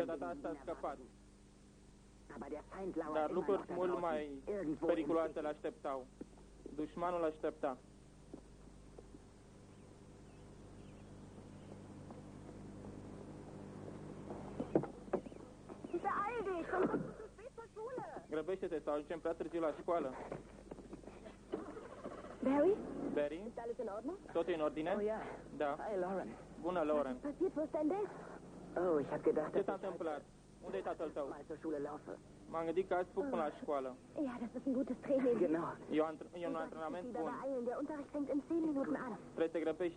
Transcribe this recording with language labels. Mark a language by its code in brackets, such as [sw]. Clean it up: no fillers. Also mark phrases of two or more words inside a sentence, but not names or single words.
[ro] De data asta a scăpat, [de] Aber der Feind lauert [ro] dar [de] immer [ro] lucruri [de] noch da [ro] mult [de] draußen, [ro] mai [de] irgendwo im [ro] periculoase [de] Sicht. [ro] le așteptau. Dușmanul aștepta. [de] Beeil dich, sonst kommst du zu spät zur Schule. [ro] Grăbește-te sau ajungem prea târziu la școală. [de] Barry, [ro] Barry, [de] ist alles in Ordnung? [ro] totul e în ordine? [de] Oh ja. [ro] Da. [de] Hi, Lauren. [ro] Bună, Lauren. [de] Was passiert, wo ist dein Dad? Oh, ich habe gedacht, [ro] Ce [de] dass [ro] s-a [de] ich [ro] întâmplat? Unde e tatăl tău? [de] mal zur Schule laufe. [ro] M-am gândit că azi fug până la școală. [de] Ja, das ist ein gutes Training. Genau. [ro] E un [de] Du [ro] antrenament [de] solltest dich [ro] bun. [de] beeilen. Der Unterricht fängt in 10 Minuten an. [ro] Trebuie să te grăbești.